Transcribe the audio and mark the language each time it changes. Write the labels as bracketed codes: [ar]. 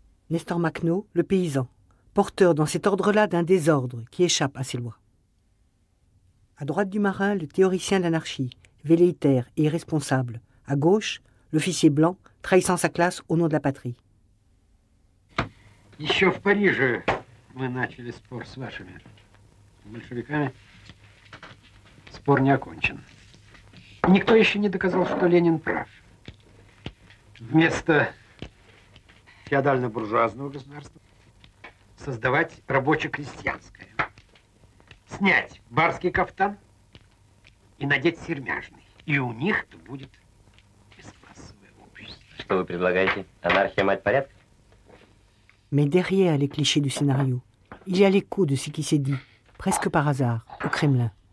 [fr] Nestor Makhno, le paysan, porteur dans cet ordre-là d'un désordre qui échappe à ces lois. À droite du marin, le théoricien de l'anarchie, velléitaire et irresponsable. À gauche, l'officier blanc, trahissant sa classe au nom de la patrie. [ru] Еще в Париже мы начали спор с вашими большевиками. Спор не окончен. Никто еще не доказал, что Ленин прав. Вместо феодально-буржуазного государства создавать рабоче-крестьянское. Снять барский кафтан и надеть сермяжный. И у них-то будет бесклассовое общество. Что вы предлагаете? Анархия, мать порядка? [fr] Mais derrière les clichés du scénario, il y a l'écho de ce qui s'est dit, presque par hasard, au Kremlin.